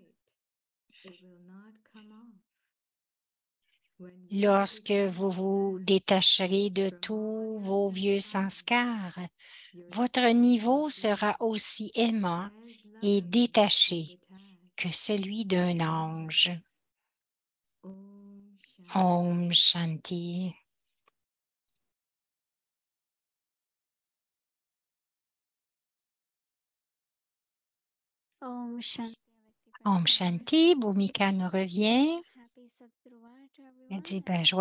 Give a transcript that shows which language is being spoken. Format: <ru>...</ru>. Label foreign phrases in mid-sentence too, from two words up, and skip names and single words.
<fr>Lorsque vous vous détacherez de tous vos vieux sanskars, votre niveau sera aussi aimant et détaché que celui d'un ange.</fr> <sa>Om Shanti. Om Shanti. Om Shanti.</sa> <fr>Bhumika nous revient.</fr> <en>Happy Sadguru to</en> <fr>Elle dit,</fr> <en>everyone.</en> <fr>joyeux</fr>